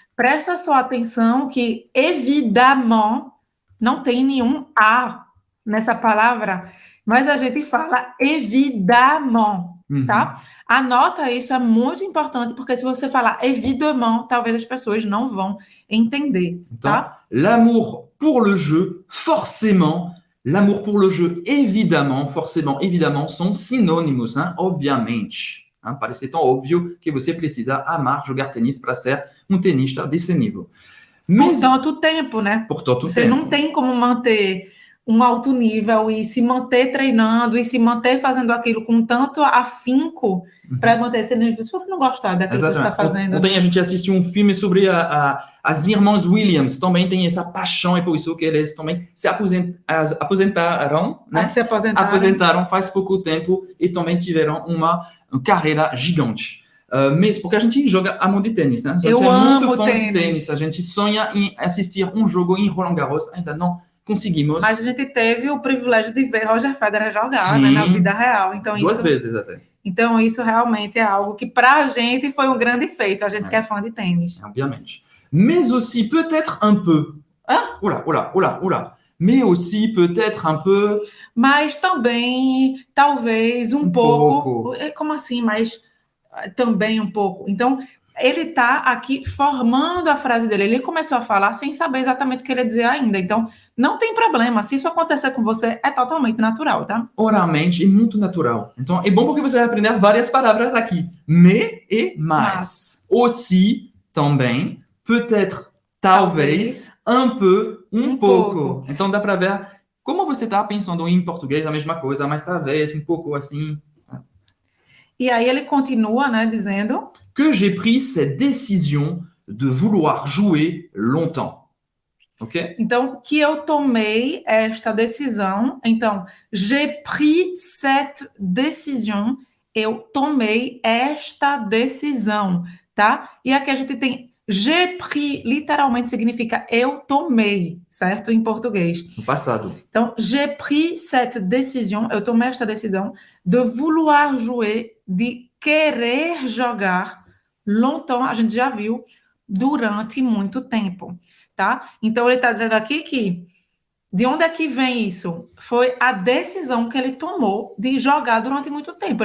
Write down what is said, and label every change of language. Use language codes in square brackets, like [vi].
[pt] Presta só atenção que évidemment não tem nenhum A nessa palavra, mas a gente fala évidemment, tá? Anota isso, é muito importante, porque se você falar évidemment, talvez as pessoas não vão entender, Então, tá? [fr] l'amour pour le jeu, forcément, l'amour pour le jeu, évidemment, forcément, évidemment, [pt] são sinônimos, hein? Obviamente. Hein? Parece tão óbvio que você precisa amar jogar tênis para ser um tenista desse nível. Por tanto tempo, né? Por tanto Você tempo. não tem como manter um alto nível e se manter treinando e se manter fazendo aquilo com tanto afinco para manter esse nível. Se você não gostar daquilo que você está fazendo. Ontem a gente assistiu um filme sobre as irmãs Williams, também tem essa paixão, e por isso que eles também se aposentaram, né? Se aposentaram. Aposentaram faz pouco tempo e também tiveram uma carreira gigante. Mesmo porque a gente joga a mão de tênis, né? Eu amo muito fã tênis. de tênis. A gente sonha em assistir um jogo em Roland Garros, ainda não conseguimos. Mas a gente teve o privilégio de ver Roger Federer jogar, Sim, né, na vida real. Então, duas vezes até. Então, isso realmente é algo que, para a gente, foi um grande feito. A gente que é fã de tênis. Obviamente. [fr] Mais aussi, peut-être un peu. Ah? Oula. Mais aussi, peut-être un peu. [pt] Mas também, talvez, um pouco. Como assim? Mas também um pouco. Então, ele está aqui formando a frase dele. Ele começou a falar sem saber exatamente o que ele ia dizer ainda. Então, não tem problema. Se isso acontecer com você, é totalmente natural, tá? Oralmente é muito natural. Então, é bom porque você vai aprender várias palavras aqui. Mais e mais. Aussi, também. Peut-être, talvez. Un peu, um pouco. Então, dá para ver como você está pensando em português, a mesma coisa, mas talvez um pouco assim. E aí ele continua, né, dizendo [fr] que j'ai pris cette décision de vouloir jouer longtemps. [pt] Ok? Então, que eu tomei esta decisão. [fr] Então, j'ai pris cette décision. [pt] Eu tomei esta decisão, tá? E aqui a gente tem [fr] j'ai pris, [pt] literalmente significa eu tomei, certo? Em português. No passado. [fr] Então, j'ai pris cette décision. [pt] Eu tomei esta decisão [fr] de vouloir jouer, [pt] de querer jogar longtemps, a gente já viu, durante muito tempo, tá? Então, ele está dizendo aqui que, de onde é que vem isso? Foi a decisão que ele tomou de jogar durante muito tempo.